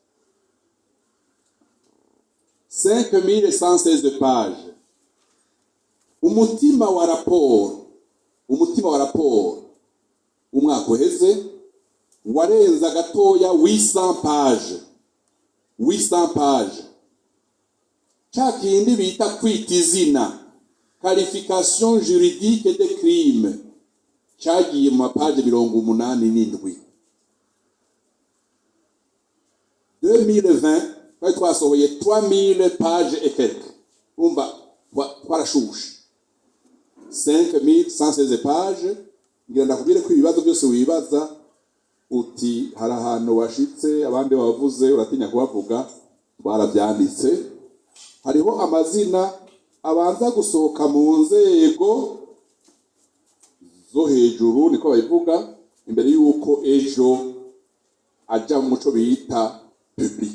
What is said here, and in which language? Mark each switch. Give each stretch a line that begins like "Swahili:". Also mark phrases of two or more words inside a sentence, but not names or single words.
Kinyarwanda: 5116 pages. Umutima wa raporo umwaka uheze warenza gatoya 800 pages. 800 pages. Chakindi bita kwita izina,
French: qualification juridique de crime,
Kinyarwanda: cyagiye mu mapaje 87. 2020 twari twasohoye 3000
French: pages et quelques.
Kinyarwanda: Umva twarashushe 5116 pages. Ngira ndakubwire ko ibibazo byose wibaza uti hari ahantu washitse abandi bavuze uratinya kubavuga, twarabyanditse. Hariho amazina abanza gusohoka mu nzego zo hejuru niko bayivuga, imbere yuko ejo aja mu muco bita public.